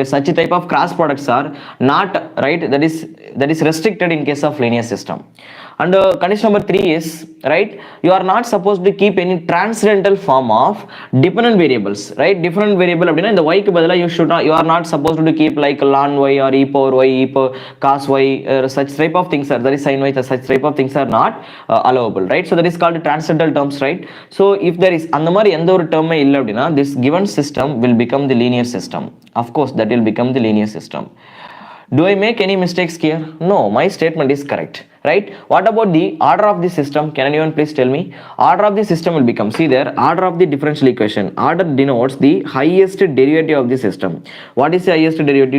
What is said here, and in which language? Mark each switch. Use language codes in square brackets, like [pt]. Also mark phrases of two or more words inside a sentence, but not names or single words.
[en] Such type of cross products are not, right, that is restricted in case of linear system. And condition number 3 is, right, you are not supposed to keep any transcendental form of dependent variables, right? Different variable abdina in the y [ta] கு பதிலா [en] you are not supposed to keep like ln y or e power y, e power cos y, such type of things are, that is sin y, such type of things are not allowable, right? So that is called transcendental terms, right? So if there is [ta] அந்த மாதிரி எந்த ஒரு [en] term [ta] இல்ல அப்படினா [en] this given system will become the linear system. Of course that will become the linear system. Do I make any mistakes here? No, my statement is correct, right? What about the order of the system? Can anyone please tell me? Order of the system will become, see there, order of the differential equation. Order denotes the highest derivative of the system. What is the highest derivative?